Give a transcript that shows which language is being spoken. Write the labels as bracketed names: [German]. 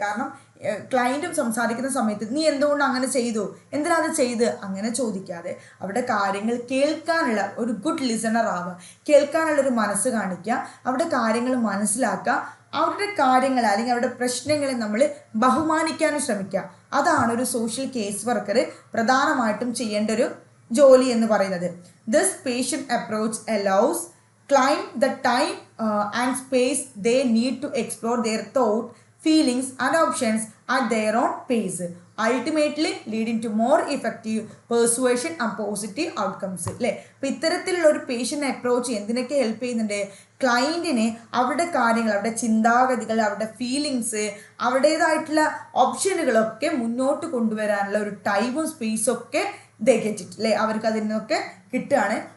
[Malayalam] കാരണം ക്ലയൻറ്റും സംസാരിക്കുന്ന സമയത്ത് നീ എന്തുകൊണ്ട് അങ്ങനെ ചെയ്തു, എന്തിനാ അത് ചെയ്ത്, അങ്ങനെ ചോദിക്കാതെ അവിടെ കാര്യങ്ങൾ കേൾക്കാനുള്ള ഒരു ഗുഡ് ലിസണർ ആവുക, കേൾക്കാനുള്ളൊരു മനസ്സ് കാണിക്കുക, അവിടെ കാര്യങ്ങൾ മനസ്സിലാക്കുക, അവരുടെ കാര്യങ്ങൾ അല്ലെങ്കിൽ അവരുടെ പ്രശ്നങ്ങളെ നമ്മൾ ബഹുമാനിക്കാനും ശ്രമിക്കുക. അതാണ് ഒരു സോഷ്യൽ കേസ് വർക്കർ പ്രധാനമായിട്ടും ചെയ്യേണ്ട ഒരു ജോലി എന്ന് പറയുന്നത്. [English] This patient approach allows client the time and space they need to explore their thought, feelings and options at their own pace, ultimately leading to more effective persuasion and positive outcomes [Malayalam] അല്ലേ. അപ്പോൾ ഇത്തരത്തിലുള്ള ഒരു patient approach എന്തിനൊക്കെ help ചെയ്യുന്നുണ്ട്, ക്ലയൻറ്റിനെ അവരുടെ കാര്യങ്ങൾ, അവരുടെ ചിന്താഗതികൾ, അവരുടെ ഫീലിങ്സ്, അവരുടേതായിട്ടുള്ള ഓപ്ഷനുകളൊക്കെ മുന്നോട്ട് കൊണ്ടുവരാനുള്ള ഒരു ടൈമും സ്പേസും ഒക്കെ അല്ലേ അവർക്ക് അതിൽ നിന്നൊക്കെ കിട്ടുകയാണ്.